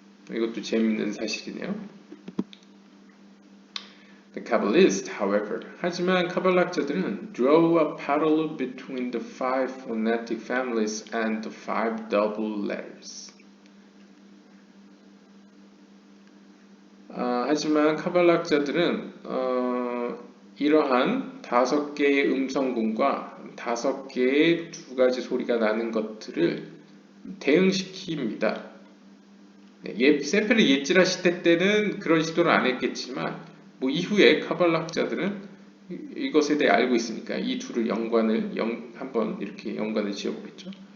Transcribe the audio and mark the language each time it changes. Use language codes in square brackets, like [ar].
[ko] 이것도 재밌는 사실이네요. [en] The Kabbalists, however, [ko] 하지만 카발락자들은 [en] draw a parallel between the five phonetic families and the five double letters. [ko] 하지만 카발락자들은 이러한 5개의 음성군과 5개의 두 가지 소리가 나는 것들을 대응시킵니다. 세페르 예지라 시대 때는 그런 시도를 안 했겠지만 뭐 이후에 카발락자들은 이것에 대해 알고 있으니까 이 둘을 한번 이렇게 연관을 지어보겠죠.